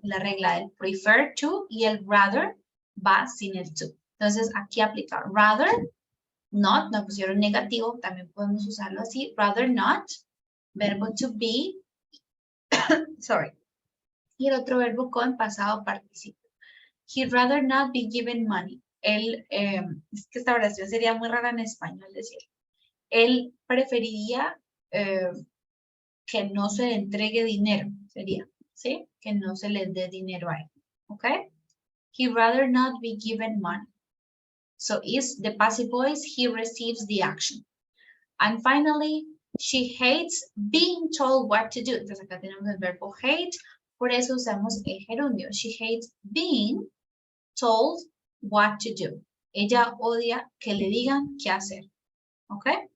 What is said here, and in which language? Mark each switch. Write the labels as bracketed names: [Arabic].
[Spanish] La regla del prefer to y el rather va sin el to. Entonces aquí aplica rather, not, nos pusieron negativo, también podemos usarlo así, rather not, verbo to be, sorry, y el otro verbo con pasado participio. [English] He'd rather not be given money. [Spanish] Él, es que esta oración sería muy rara en español decir. Él preferiría que no se le entregue dinero, sería, ¿sí? Que no se le dé dinero a él, ¿ok? [English] He'd rather not be given money. So is the passive voice, he receives the action. And finally, she hates being told what to do. [Spanish] Entonces acá tenemos el verbo hate, por eso usamos el gerundio. [English] She hates being told what to do. [Spanish] Ella odia que le digan qué hacer, ¿ok?